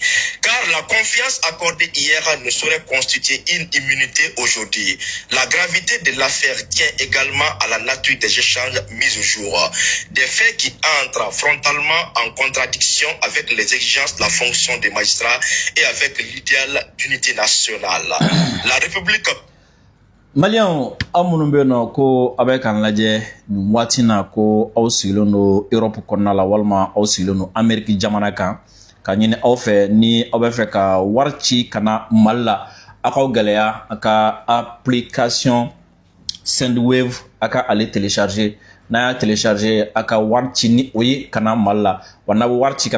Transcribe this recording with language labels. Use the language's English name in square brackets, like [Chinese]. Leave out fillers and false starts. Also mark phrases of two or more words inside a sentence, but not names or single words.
[French] Car la confiance accordée hier ne saurait constituer une immunité aujourd'hui. La gravité de l'affaire tient également à la nature des échanges mis au jour. Des faits qui entrent frontalement en contradiction avec les exigences de la fonction des magistrats et avec l'idéal d'unité nationale. La République [Bambara] Malian amunun be no ko abe kan lajɛ nin waati na ko aw sigilen do Europe kɔnɔna la walima aw sigilen do Amérique jamana kan ka ɲini aw fɛ ni aw bɛ fɛ ka wari ci ka na Mali la a k'aw gɛlɛya a ka application Sendwave a ka ale télécharger n'a y'a télécharger a ka wari ci ni o ye ka na Mali la wa n'a bɛ wari ci ka